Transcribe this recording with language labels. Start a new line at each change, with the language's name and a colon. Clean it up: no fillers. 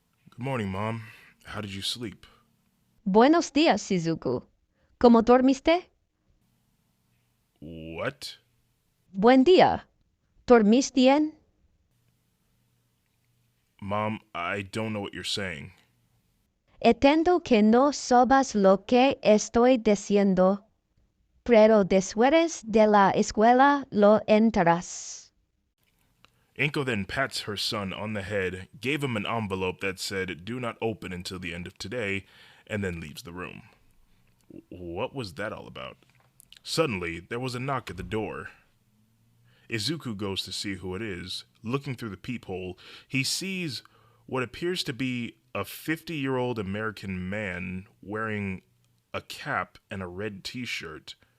English: Good morning, Mom. How did you sleep?
Spanish: Buenos días, Shizuku. ¿Cómo dormiste?
English: What?
Spanish: Buen día. ¿Dormiste bien?
English: Mom, I don't know what you're saying.
Spanish: Entiendo que no sabes lo que estoy diciendo, pero después de la escuela lo enterarás.
English: Inko then pats her son on the head, gave him an envelope that said, "Do not open until the end of today," and then leaves the room. What was that all about? Suddenly, there was a knock at the door. Izuku goes to see who it is. Looking through the peephole, he sees what appears to be a 50-year-old American man wearing a cap and a red t-shirt.